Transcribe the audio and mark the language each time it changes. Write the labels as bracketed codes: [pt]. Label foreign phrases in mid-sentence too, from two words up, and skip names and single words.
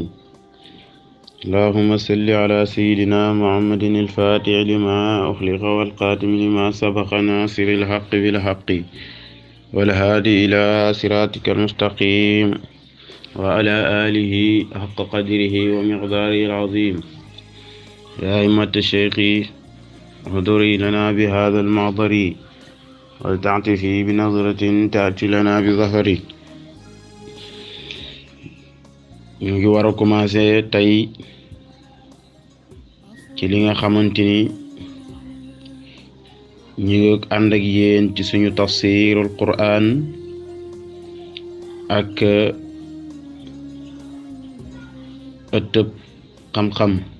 [ar] اللهم صل على سيدنا محمد الفاتح لما أخلق والقاتم لما سبق ناصر الحق بالحق والهادي إلى صراطك المستقيم وعلى آله حق قدره ومقداره العظيم. يا أئمة الشيخ احضري لنا بهذا المحضر ولتعطفي بنظرة تأتي لنا بظفر. [wo] ñu ngi war a commencer tey ci li nga xamante ni ñu ngi ànd ak yéen ci suñu [ar] تفسير القرآن [wo] ak ëttëb xam-xam.